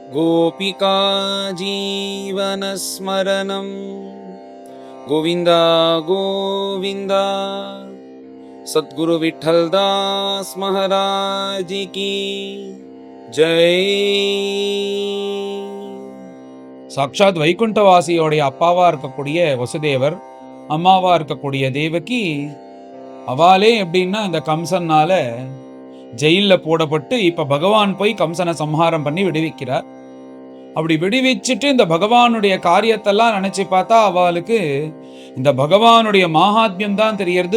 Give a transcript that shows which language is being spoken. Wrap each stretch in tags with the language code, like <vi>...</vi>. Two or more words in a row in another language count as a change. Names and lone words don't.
<sa>गोपिका जीवनस्मरणं गोविन्द गोविन्द।</sa> <hi>सद्गुरु विठ्ठलदास महाराज की जय।</hi> <ta>சாட்சாத் வைகுண்டவாசியோடைய அப்பாவா இருக்கக்கூடிய வசுதேவர், அம்மாவா இருக்கக்கூடிய தேவகி, அவாலே எப்படின்னா இந்த கம்சனால ஜெயில போடப்பட்டு இப்ப பகவான் போய் கம்சனை சம்ஹாரம் பண்ணி விடுவிக்கிறார். அப்படி விடுவிச்சுட்டு இந்த பகவானுடைய காரியத்தெல்லாம் நினைச்சு பார்த்தா அவளுக்கு இந்த பகவானுடைய மகாத்மியம் தான் தெரியறது.</ta>